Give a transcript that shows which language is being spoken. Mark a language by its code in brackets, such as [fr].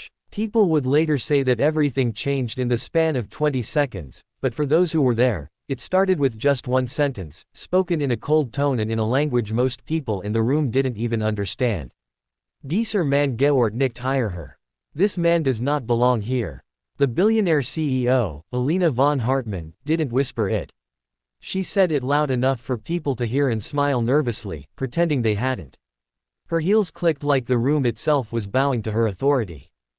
[en] People would later say that everything changed in the span of 20 seconds, but for those who were there, it started with just one sentence, spoken in a cold tone and in a language most people in the room didn't even understand. [de] Dieser Mann gehört nicht hierher. [en] This man does not belong here. The billionaire CEO, Alina von Hartmann, didn't whisper it. She said it loud enough for people to hear and smile nervously, pretending they hadn't. Her heels clicked like the room itself was bowing to her authority.